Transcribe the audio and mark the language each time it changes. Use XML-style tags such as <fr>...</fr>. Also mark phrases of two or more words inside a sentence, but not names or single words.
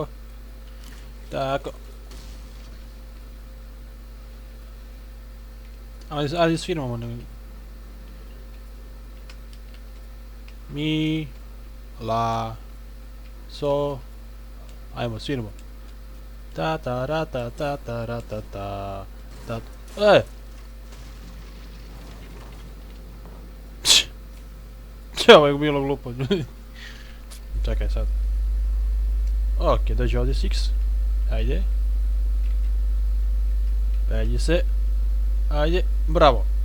<hr>Tako. Ali sviramo. Mi. La. So. Ajmo, sviramo. Ta ta ra ta ta ta ra ta ta. Ta. Ovo je bilo glupo. Čekaj sad. Ok, dođe ovdje Six. Ajde. Penji se. Ajde, bravo.</hr>